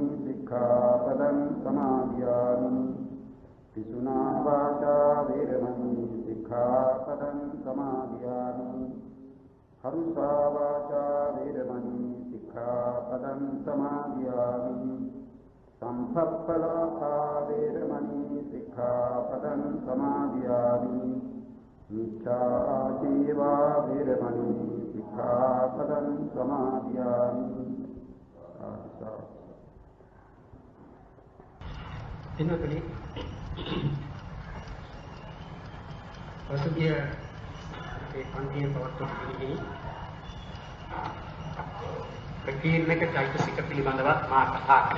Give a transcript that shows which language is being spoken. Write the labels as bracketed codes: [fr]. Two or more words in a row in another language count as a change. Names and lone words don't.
[pi] सिक्खापदं समादयामि पिसुना वाचा वेरमणि सिक्खापदं समादयामि हरुषा वाचा वेरमणि सिक्खापदं समादयामि संपप्पलापा वेरमणि सिक्खापदं समादयामि मिच्छाजीवा वेरमणि सिक्खापदं समादयामि [si] එනකලි පසුගිය ඒ පන්තියේ පවත්වන පිළිගනි ප්‍රකීර්ණක චෛතසික පිළිබඳව මා කතා කළා.